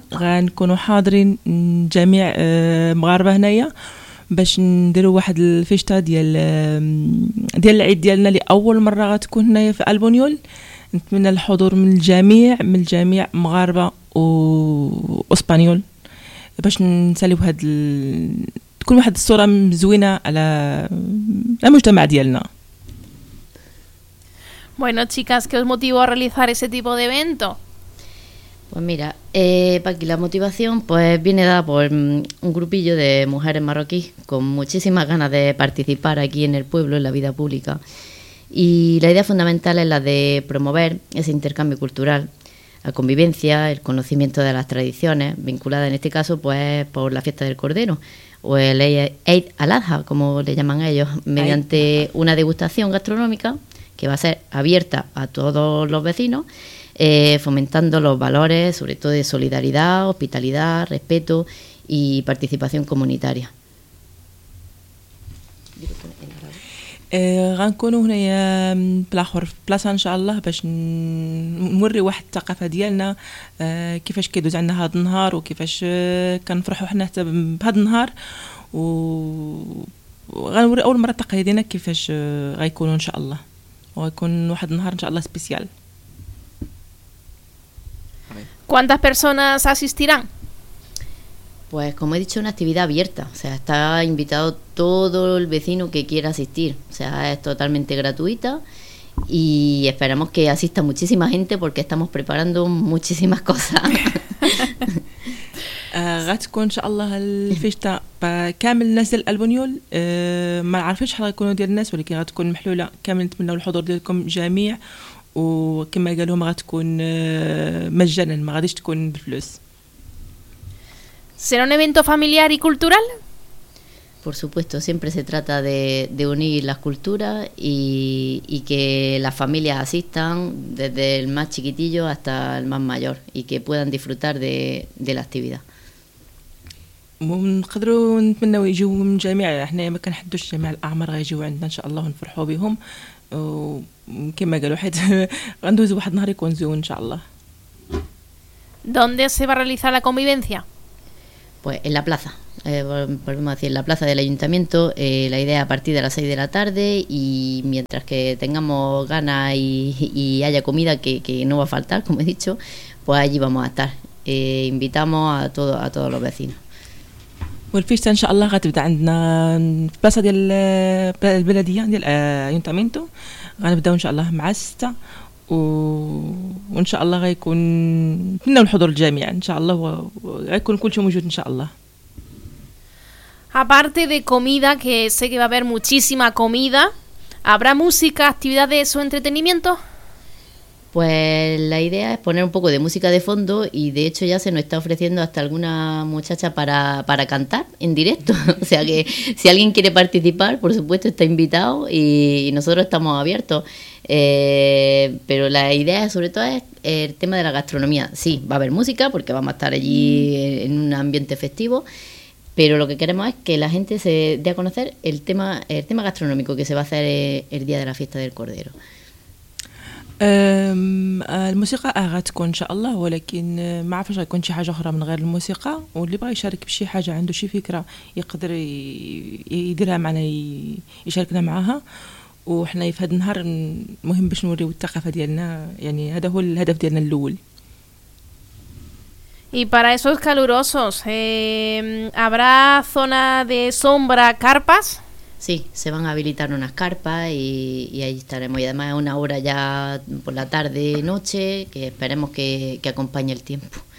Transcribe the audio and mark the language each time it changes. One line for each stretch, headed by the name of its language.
Spanish: Vamos a estar en la Shia, en la Shia, en la Shia, para hacer una fiesta de la Eid, la primera vez que estamos en Albuñol. Espero el hudor de la Shia, de la Shia, en la Shia y en español. Vamos a salir una fiesta de
Arabic: كل واحد الصورة مزوينة على المجتمع ديالنا.
Spanish: Bueno, chicas, ¿qué os motivó a realizar ese tipo de evento? Pues mira, Paqui, la motivación pues viene dada por un grupillo de mujeres marroquíes con muchísimas ganas de participar aquí en el pueblo, en la vida pública. Y la idea fundamental es la de promover ese intercambio cultural, la convivencia, el conocimiento de las tradiciones, vinculada en este caso pues por la fiesta del Cordero, o el Eid al-Adha, como le llaman ellos, mediante una degustación gastronómica que va a ser abierta a todos los vecinos, fomentando los valores, sobre todo de solidaridad, hospitalidad, respeto y participación comunitaria.
Arabic: غنكونوا هنايا بلاحور بلاصه ان شاء الله باش نوري واحد الثقافه ديالنا كيفاش كيدوز عندنا هذا النهار وكيفاش كنفرحوا حنا حتى بهذا النهار وغنوري اول مره تقاليدنا كيفاش غيكونوا ان شاء الله وغيكون واحد النهار ان شاء الله سبيسيال.
Spanish: ¿Cuántas personas asistirán? Pues como he dicho, una actividad abierta, o sea, está invitado todo el vecino que quiera asistir, o sea, es totalmente gratuita y esperamos que asista muchísima gente porque estamos preparando muchísimas cosas.
Arabic: غتكون ان شاء الله الفيشتا كامل الناس ديال البنيول ما عارفينش شحال غيكونوا ديال الناس ولكن غتكون محلوله كامل نتمنوا الحضور ديالكم جميع وكما قال لهم غتكون مجانا ما غاديش تكون بالفلوس.
Spanish: ¿Será un evento familiar y cultural? Por supuesto, siempre se trata de unir las culturas y que las familias asistan desde el más chiquitillo hasta el más mayor y que puedan disfrutar de la actividad.
Arabic: ونقدروا نتمنوا يجيو من جميع احنا ما كنحدوش جميع الاعمار غيجيو عندنا ان شاء الله ونفرحوا بهم وكما قالوا حيت غندوزوا واحد النهار يكون زوين ان شاء الله.
Spanish: ¿Dónde se va a realizar la convivencia? Pues en la plaza, volvemos a decir, en la plaza del ayuntamiento, la idea a partir de las 6 de la tarde y mientras que tengamos ganas y haya comida que no va a faltar, como he dicho, pues allí vamos a estar. Invitamos a todos los vecinos.
Arabic: والفيشتا ان شاء الله غتبدا عندنا في البلاصه ديال البلديه ديال ايونتامينتو غنبداو ان شاء الله مع 6 وان شاء الله غيكون لنا الحضور الجميع ان شاء الله وغيكون كل شيء موجود ان شاء الله.
Spanish: Aparte de comida, que sé que va a haber muchísima comida, ¿habrá música, actividades o entretenimiento? Pues la idea es poner un poco de música de fondo y de hecho ya se nos está ofreciendo hasta alguna muchacha para cantar en directo. O sea que si alguien quiere participar, por supuesto está invitado y nosotros estamos abiertos. Pero la idea sobre todo es el tema de la gastronomía. Sí, va a haber música porque vamos a estar allí en un ambiente festivo, pero lo que queremos es que la gente se dé a conocer el tema gastronómico que se va a hacer el día de la fiesta del Cordero.
Arabic: الموسيقى غتكون ان شاء الله ولكن ما عرفش غيكون شي حاجه اخرى من غير الموسيقى واللي بغى يشارك بشي حاجه عنده شي فكره يقدر يديرها معنا يشاركنا معها وحنا في هذا النهار مهم باش نوريو الثقافه ديالنا يعني هذا هو الهدف ديالنا الاول.
Spanish: Y para esos calurosos, ¿habrá zona de sombra, carpas? Sí, se van a habilitar unas carpas y ahí estaremos. Y además es una hora ya por la tarde, noche, que esperemos que acompañe el tiempo.